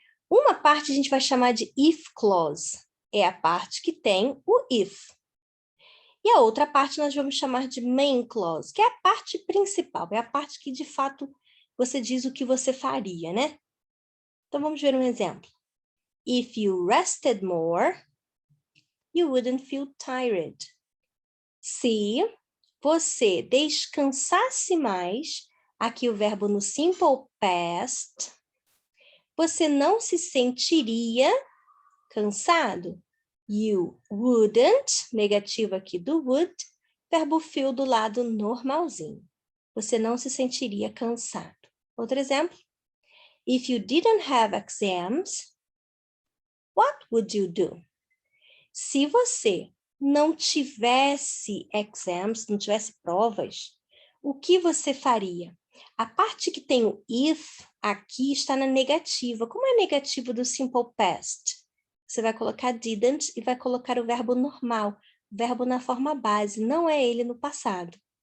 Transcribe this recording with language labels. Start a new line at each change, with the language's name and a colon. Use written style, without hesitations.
Portuguese: Uma parte a gente vai chamar de if clause, é a parte que tem o if. E a outra parte nós vamos chamar de main clause, que é a parte principal, é a parte que de fato você diz o que você faria, né? Então vamos ver um exemplo.
English: If you rested more, you wouldn't feel tired.
Portuguese: Se você descansasse mais, aqui o verbo no simple past, você não se sentiria cansado.
English: You wouldn't,
Portuguese: negativo aqui do would, verbo feel do lado normalzinho. Você não se sentiria cansado. Outro exemplo.
English: If you didn't have exams, what would you do?
Portuguese: Se você não tivesse exams, não tivesse provas, o que você faria? A parte que tem o if aqui está na negativa. Como é negativo do simple past? Você vai colocar didn't e vai colocar o verbo normal, o verbo na forma base, não é ele no passado.